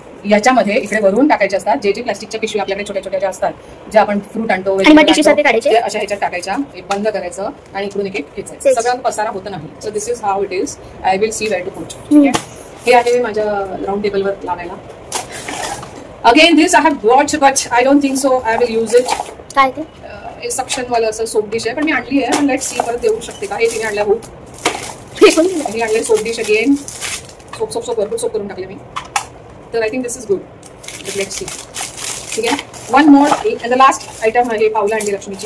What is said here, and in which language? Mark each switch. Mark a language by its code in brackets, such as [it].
[mr] याच्यामध्ये इकडे वरून टाकायचे असतात जे प्लास्टिकच्या पिशवी आपल्याकडे छोट्या छोट्या ज्या असतात, जे आपण फ्रूट आणतो अशा ह्याच्यात टाकायच्या. बंद करायचं आणि इकडून एक खेचायचं. सगळं पसारा होत नाही. [en] So this is how it is. I will see where to put. [mr] ठीक आहे, हे आहे माझ्या राऊंड टेबलवर लावायला. [en] Again this I have watch but I don't think so I will use it. [mr] काय ते सक्शन वाला असं सोप डिश आहे, पण मी आणली आहे. पण [en] let see [mr] परत देऊ शकते का. हे तिने आणल्या हो, मी आणले सोप डिश अगेन. सोप भरपूर सोप करून टाकले मी. तर [en] I think this is good. Let's see. [mr] ठीक आहे, [en] one more and the last item [mr] आहे पावला आणली लक्ष्मीची.